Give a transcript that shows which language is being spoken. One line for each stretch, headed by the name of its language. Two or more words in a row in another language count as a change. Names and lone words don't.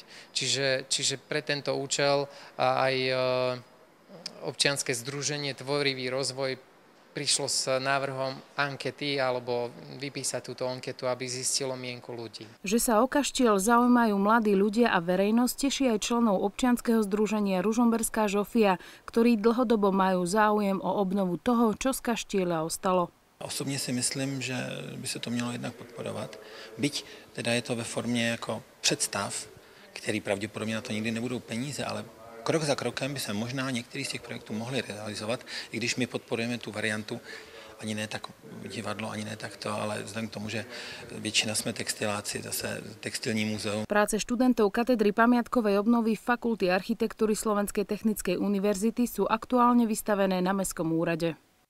Slovak: Čiže pre tento účel aj občianske združenie Tvorivý rozvoj prišlo s návrhom ankety alebo vypísať túto anketu, aby zistilo mienku ľudí. Že sa o kaštiel zaujímajú mladí ľudia a verejnosť, teší aj členov občianskeho združenia Ružomberská Žofia, ktorí dlhodobo majú záujem o obnovu toho, čo z kaštieľa ostalo.
Czech: Osobně si myslím, že by se to mělo jednak podporovat. Byť teda je to ve formě jako představ, který pravděpodobně na to nikdy nebudou peníze, ale krok za krokem by se možná některý z těch projektů mohli realizovat, i když my podporujeme tu variantu, ani ne tak divadlo, ani ne takto, ale vzhledem k tomu, že většina jsme textiláci, zase textilní muzeum.
Slovak: Práce študentov katedry pamiatkovej obnovy Fakulty architektúry Slovenskej technickej univerzity sú aktuálne vystavené na Mestskom úrade.